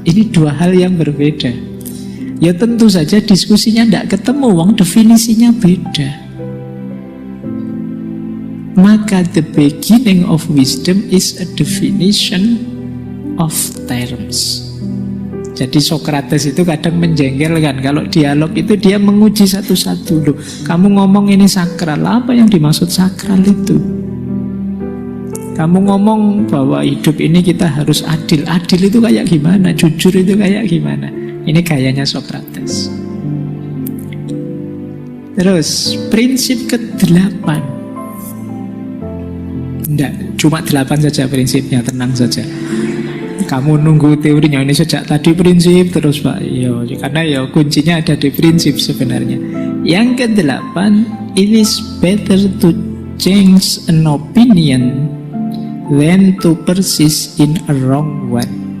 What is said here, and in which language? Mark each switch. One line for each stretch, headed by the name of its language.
Indonesian: Ini dua hal yang berbeda. Ya tentu saja diskusinya tidak ketemu, wong definisinya beda. Maka
English: the beginning of wisdom is a definition of terms.
Indonesian: Jadi Socrates itu kadang menjengkelkan. Kalau dialog itu dia menguji satu-satu. Loh, kamu ngomong ini sakral, apa yang dimaksud sakral itu? Kamu ngomong bahwa hidup ini kita harus adil. Adil itu kayak gimana? Jujur itu kayak gimana? Ini gayanya Socrates. Terus prinsip ke-8. Tidak, cuma 8 saja prinsipnya, tenang saja. Kamu nunggu teorinya ini sejak tadi prinsip terus Pak. Yo, karena ya kuncinya ada di prinsip sebenarnya. Yang ke-8,
English: it is better to change an opinion than to persist in a wrong one.